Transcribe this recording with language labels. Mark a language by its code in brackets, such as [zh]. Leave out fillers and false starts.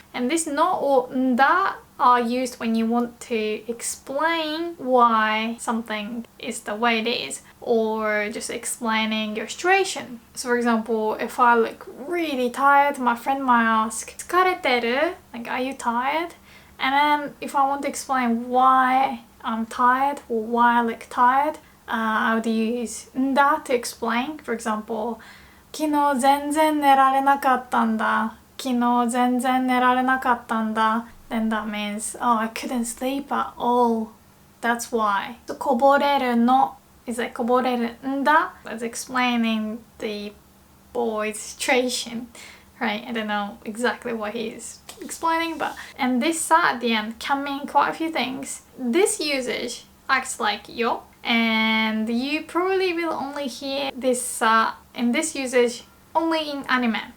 [en] And this no or nda are used when you want to explain why something is the way it is, or just explaining your situation. So for example, if I look really tired, my friend might ask [ja] 疲れてる? [en] Like, are you tired? And then if I want to explain why I'm tired or why I look tired, I would use nda to explain. [ja] For example, 昨日全然寝られなかったんだ. 昨日全然寝られなかったんだ. [en] Then that means, I couldn't sleep at all. That's why. So [ja] こぼれるの [en] is like [ja] こぼれるんだ. [en] That's explaining the boy's situation, right? I don't know exactly what he's explaining, but and this sa at the end can mean quite a few things. This usage acts like yo, and you probably will only hear this sa in this usage only in anime.